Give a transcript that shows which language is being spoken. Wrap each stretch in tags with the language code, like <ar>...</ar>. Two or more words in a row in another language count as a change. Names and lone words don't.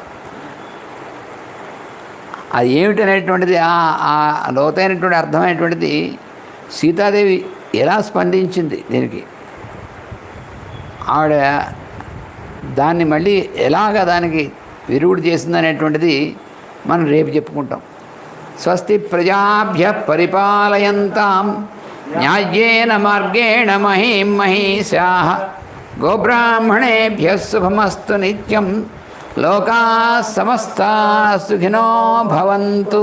<te>అది ఏమిటనేటువంటిది, ఆ లోతైనటువంటి అర్థమైనటువంటిది సీతాదేవి ఎలా స్పందించింది దీనికి, ఆవిడ దాన్ని మళ్ళీ ఎలాగ దానికి విరుగుడు చేసిందనేటువంటిది మనం రేపు చెప్పుకుంటాం.</te> <sa>స్వస్తి ప్రజాభ్య పరిపాలయంతాం న్యాయేన మార్గేణ మహీం మహీషాః గోబ్రాహ్మణేభ్యः శుభమస్తు నిత్యం. లోకాః సమస్తాః సుఖినో భవంతు.</sa>